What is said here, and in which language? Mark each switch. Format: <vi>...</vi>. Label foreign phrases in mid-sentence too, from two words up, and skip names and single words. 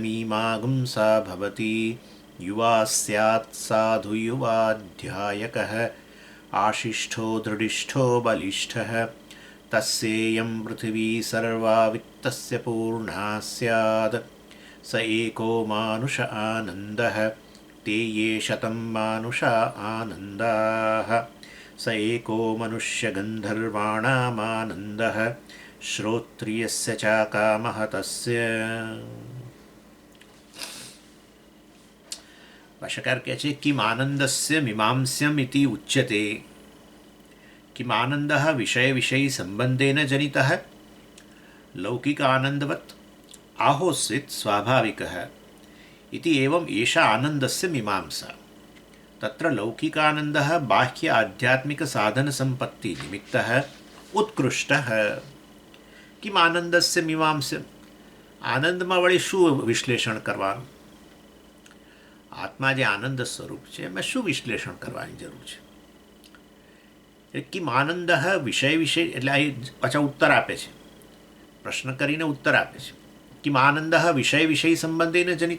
<sa>मीमांसा भवति युवा स्यात् साधु युवाध्यायकः आशिष्ठो दृढिष्ठो बलिष्ठः तस्येयं पृथिवी सर्वा वित्तस्य पूर्णा स्यात् स एको मानुष आनन्दः ते ये शतं मानुषा आनन्दाः स एको मनुष्यगन्धर्वाणामानन्दः श्रोत्रियस्य चाकामः तस्य। भाष्यकार</sa> <gu>કહે છે</gu> <sa>કિમ આનંદસ્ય મીમાંસ્યમ ઇતિ ઉચ્યતે। किम आनन्दः विषय विषयी संबंधेन जनितः लौकिक आनन्दवत् आहोस्वित् स्वाभाविकः इति एवं एषा आनन्दस्य मीमांसा। तत्र लौकिकानन्दः बाह्य आध्यात्मिक साधन संपत्ति निमित्तः उत्कृष्टः। किम आनन्दस्य मीमांसा</sa> <gu>आनंदમાં વળી શું વિશ્લેષણ કરવાનું? આત્મા જે આનંદ સ્વરૂપ છે એમાં શું વિશ્લેષણ કરવાની જરૂર છે?</gu> <sa>કિમ આનંદ વિષય વિષય</sa> <gu>એટલે આ પાછા ઉત્તર આપે છે, પ્રશ્ન કરીને ઉત્તર આપે છે।</gu> <sa>કિમ આનંદ વિષય વિષય સંબંધેન જનિત।</sa>